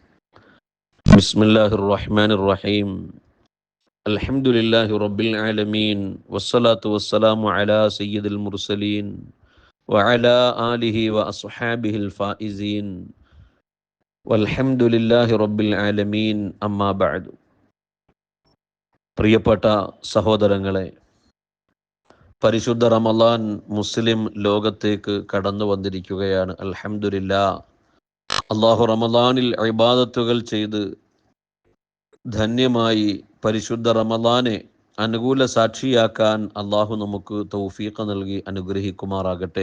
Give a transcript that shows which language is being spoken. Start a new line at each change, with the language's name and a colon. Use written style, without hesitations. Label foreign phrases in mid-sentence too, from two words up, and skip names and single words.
Arabic: بسم الله الرحمن الرحيم. الحمد لله رب العالمين والصلاة والسلام على سيد المرسلين وعلى آله وأصحابه الفائزين والحمد لله رب العالمين أما بعد.
Malayalam: പ്രിയപ്പെട്ട സഹോദരങ്ങളെ, പരിശുദ്ധ റമളാൻ മുസ്ലിം ലോകത്തേക്ക് കടന്നു വന്നിരിക്കുകയാണ്. അൽഹംദുലില്ലാഹ്. അള്ളാഹു റമളാനിൽ ഇബാദത്തുകൾ ചെയ്ത് ധന്യമായി പരിശുദ്ധ റമളാനെ അനുകൂല സാക്ഷിയാക്കാൻ അള്ളാഹു നമുക്ക് തൗഫീഖ് നൽകി അനുഗ്രഹിക്കുമാറാകട്ടെ.